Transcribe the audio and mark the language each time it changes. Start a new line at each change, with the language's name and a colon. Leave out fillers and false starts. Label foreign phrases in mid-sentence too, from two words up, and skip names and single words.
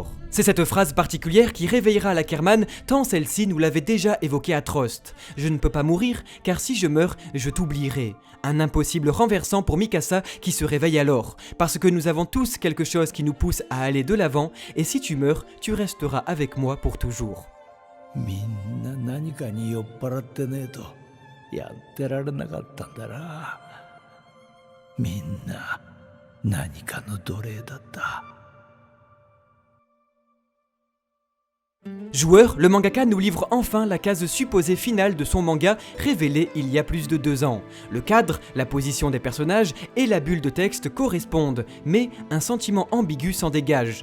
French: C'est cette phrase particulière qui réveillera l'Ackerman tant celle-ci nous l'avait déjà évoquée à Trost. Je ne peux pas mourir car si je meurs, je t'oublierai. Un impossible renversant pour Mikasa qui se réveille alors, parce que nous avons tous quelque chose qui nous pousse à aller de l'avant et si tu meurs, tu resteras avec moi pour toujours.
Japanese: みんな何かに酔っ払ってねえとやってられなかったんだな。みんな何かの奴隷だった。
French: Joueur, le mangaka nous livre enfin la case supposée finale de son manga révélée il y a plus de 2 ans. Le cadre, la position des personnages et la bulle de texte correspondent, mais un sentiment ambigu s'en dégage.